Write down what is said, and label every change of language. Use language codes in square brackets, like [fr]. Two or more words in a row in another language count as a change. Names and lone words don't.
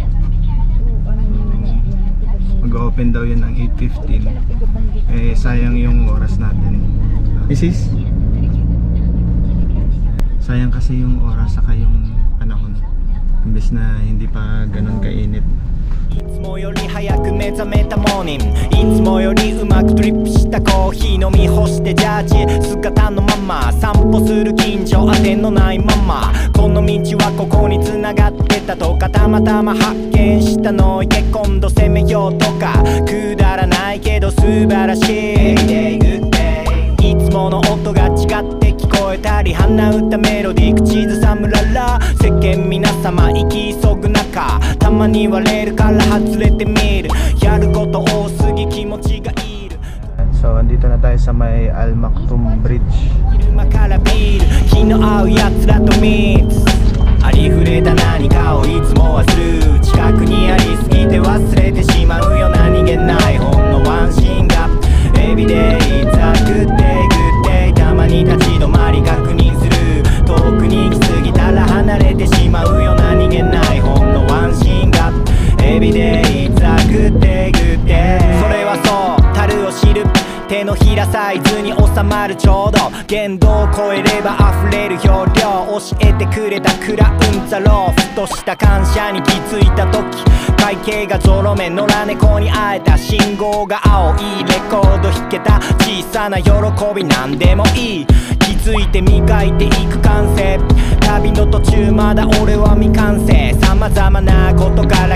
[tl] Mag-open daw yun ng 8:15. Sayang yung oras natin. Mrs? Sayang kasi yung oras saka yung panahon. Imbes na hindi pa ganun kainit. [ja] いつもより早く目覚めたモーニング、いつもよりうまくドリップしたコーヒー飲み干してジャージ姿のまま散歩する近所当てのないまま、この道はここに繋がってたとかたまたま発見したの、いけ今度攻めようとかくだらないけど素晴らしい、いつもの音が違って聞こえたり鼻歌メロディー口ずさむらら、世間皆様行き急ぐ中たまに割れるから外れてみる、やること多すぎ気持ちがいる。 [tl] So andito na tayo sa may Al Maktoum Bridge. [ja] 昼間からビール気の合うやつらとミックスありふふれた何かをいつもはする近くにありすぎて忘れてしまうよ何気ないほんのワンシーンが [en] Everyday it's a good day good day [ja] たまに立ち止まり確認する遠くに行き過ぎたら離れてしまうよ何気ないほんのワンシーンが [en] Everyday it's a good day good day [ja] それはそう樽を知る手のひらサイズに収まるちょうど限度を超えれば溢れる容量教えてくれたクラウンザローふとした感謝に気づいた時会計がゾロ目野良猫に会えた信号が青いレコード弾けた小さな喜びなんでもいい気づいて磨いていく感性旅の途中まだ俺は未完成様々なことから